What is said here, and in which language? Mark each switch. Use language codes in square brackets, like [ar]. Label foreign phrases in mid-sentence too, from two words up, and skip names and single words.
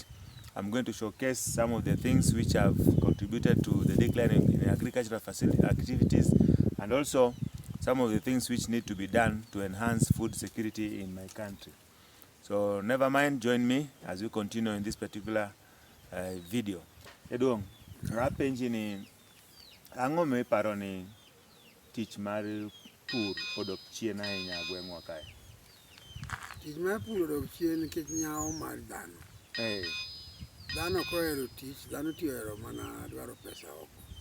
[en] I'm going to showcase some of the things which have contributed to the decline in agricultural activities, and also some of the things which need to be done to enhance food security in my country. So never mind, join me as we continue in this particular video. [luo] Eduong, rapenji ni ang'o miparo ni tich mar pur odok chien ahinya gweng'wa kae? Tich mar pur odok chien nikech nyawo mar dhano. Dhano kohero tich, dhano ohero mana dwaro pesa oko.